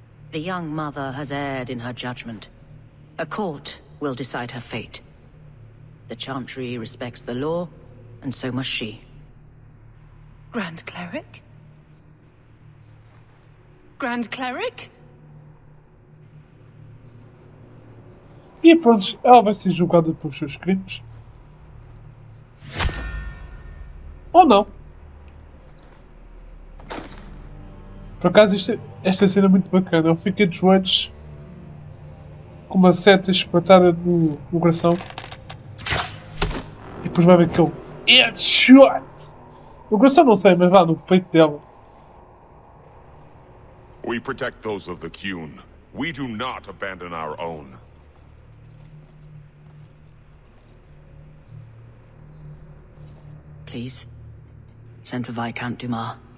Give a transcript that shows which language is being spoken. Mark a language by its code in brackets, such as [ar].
[en] The young mother has erred in her judgment. A court will decide her fate. The Chantry respects the law, and so must she. Grand Cleric? Grand Cleric? [pt] E pronto, ela vai ser julgada pelos seus crimes. Ou não. Por acaso esta cena é muito bacana. Eu fiquei de joelhos com uma seta espetada no coração. E depois vai ver aquele headshot. No coração não sei, mas vá no peito dela. [en] We protect those of the Qun. We do not abandon our own. Please, send for Viscount Dumas.